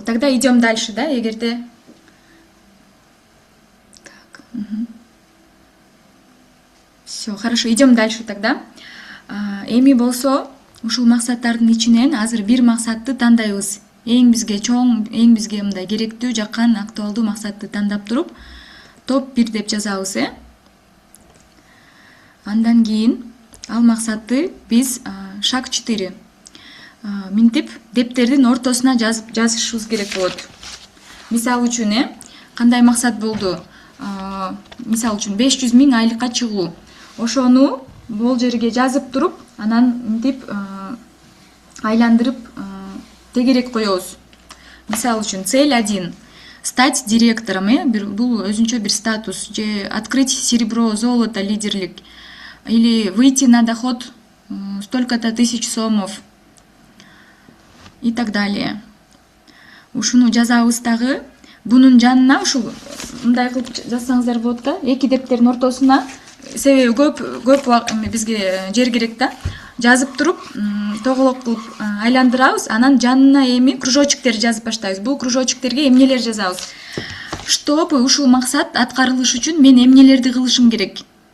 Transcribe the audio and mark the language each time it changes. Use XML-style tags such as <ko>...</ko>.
<ru>Тогда идем дальше, да,</ru> <ky>эгерде.</ky> <ru>Так. Все, хорошо, идем дальше тогда.</ru> <ky>Эми болсо, ушул максаттардын ичинен азыр бир максатты тандайбыз. Эң бизге чоң, эң бизге мындай керектүү, жаккан, актуалдуу максатты тандап туруп, топ 1 деп жазабыз, Андан кийин ал максатты биз шаг 4 минтип дептердин ортосуна жазышыбыз керек болот. Мисалы үчүн, кандай максат болду? Мисалы үчүн 500 000 айлыкка чыгуу. Ошону бул жерге жазып туруп, анан минтип айландырып тегерек коебуз. Мисалы үчүн</ky> <ru>цель 1 стать директором,</ru> <ky>бул өзүнчө бир статус, же</ky> <ru>открыть серебро, золото, лидерлик, или выйти на доход столько-то тысяч сомов и так далее.</ru> <ky>Ушуну жазабыз дагы. Бунун жанына ушул мындай кылып жазсаңыздар болот да, 2 дептердин ортосуна, себеби көп бизге жер керек да. Жазып туруп, тоголок кылып айландырабыз, анан жанына эми кружочектер жазып баштайбыз. Бул кружочектерге эмнелер жазабыз? Чтобы ушул максат аткарылыш үчүн мен эмнелерди кылышым керек?</ky>